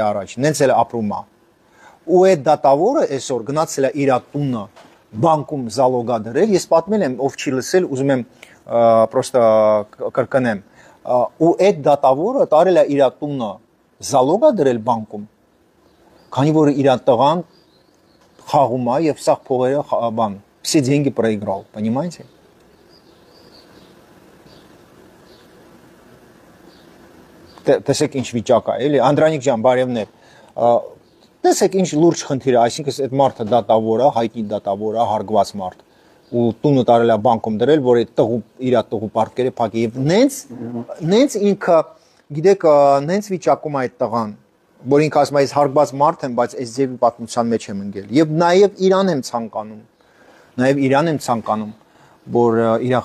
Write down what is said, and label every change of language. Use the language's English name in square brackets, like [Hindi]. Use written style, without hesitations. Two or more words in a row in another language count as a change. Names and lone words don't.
[Armenian] առաջ, նենց էլ ապրում է։ Ու այդ դատավորը այսօր գնացել է իր տունը բանկում զալոգա դրել, ես պատմել եմ, ով չի լսել, ուզում եմ պրոստը կրկնեմ, ու այդ դատավորը տարել է իր տունը զալոգա դրել բանկում, քանի որ իր տղան խաղում է եւ սաղ փողերը բան, [Russian] все деньги проиграл, понимаете? [Armenian] Տեսեք ինչ վիճակ է, էլի, Անդրանիկ ջան, բարևներ։ Տեսեք ինչ լուրջ խնդիր է, այսինքն այդ մարդը դատավոր է, հայտնի դատավոր է, հարգված մարդ։ Ու տունը տարել է բանկում դրել, որ այդ տղու իր տղու պարտքերը փակի եւ նենց ինքը, գիտեք, նենց վիճակում է այդ տղան, որ ինքը ասում է, ես հարգված մարդ եմ, բայց այս ձևի պատմության մեջ եմ ընկել։ Եվ նաեւ Իրան եմ ցանկանում, որ իր